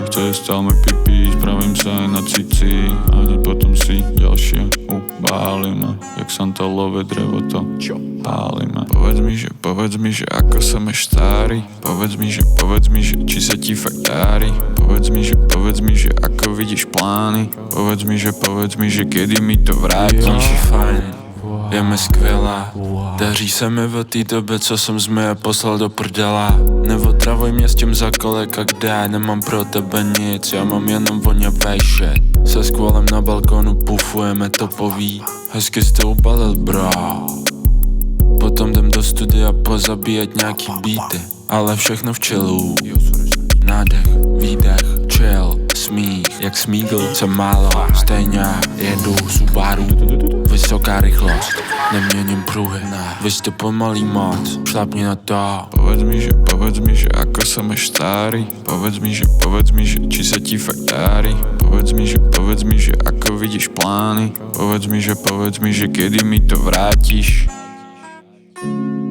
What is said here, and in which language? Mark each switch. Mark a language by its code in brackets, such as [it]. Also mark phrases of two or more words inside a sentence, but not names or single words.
[sk] Chce stále môj pipi, spravím sa aj na cici. A hneď potom si ďalšie upálime. Jak santalové drevo to pálime. Povedz mi, že ako som starý. Povedz mi, že či sa ti fakt dári. Povedz mi, že ako vidíš plány. Povedz mi, že kedy mi to vrátiš. [cs] Je mi skvělá, daří se mi v té době, co jsem zmije poslal do prdela. Neotravuj mě s tím za kolik a kde, nemám pro tebe nic, já mám jenom voňavej shit. Se skvolem na balkonu pufujeme topový, hezky jste ubalil bro. Potom jdem do studia pozabíjet nějaký beaty, ale všechno v chillu. Nádech, výdech, chill, smích, jak Smigl, co málo, stejně jedu Subaru. Vysoká rychlost, neměním pruhy, vy jste pomalý moc, šlapni na to. [sk] Povedz mi, že ako som starý. Povedz mi, že či sa ti fakt dári. Povedz mi, že ako vidíš plány. Povedz mi, že kedy mi to vrátiš.